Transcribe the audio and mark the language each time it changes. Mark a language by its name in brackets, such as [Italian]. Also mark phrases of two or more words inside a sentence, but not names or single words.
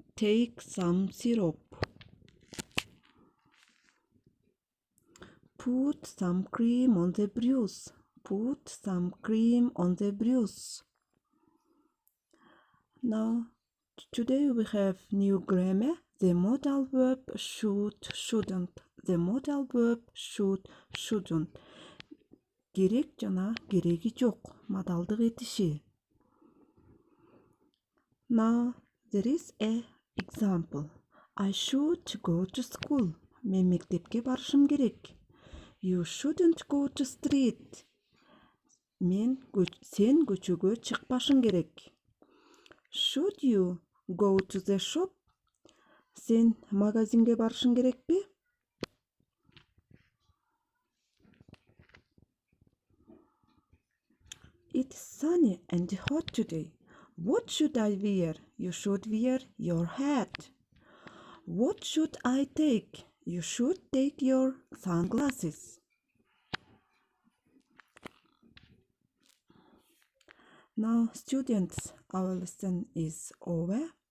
[English] Put some cream on the bruise. Now, today we have new grammar. The modal verb should, shouldn't. [Kyrgyz] Керек жана кереги жок. Модалдык этиши. [English] Now, there is a example. I should go to school. [Kyrgyz] Мен мектепке барышым керек. [English] You shouldn't go to street. [Kyrgyz] Сен көчөгө чыкпашың керек. [English] Should you go to the shop? [Kyrgyz] Сен магазинге барышың керекпи? [English] It's sunny and hot today. What should I wear? You should wear your hat. What should I take? You should take your sunglasses. Now, students, our lesson is over.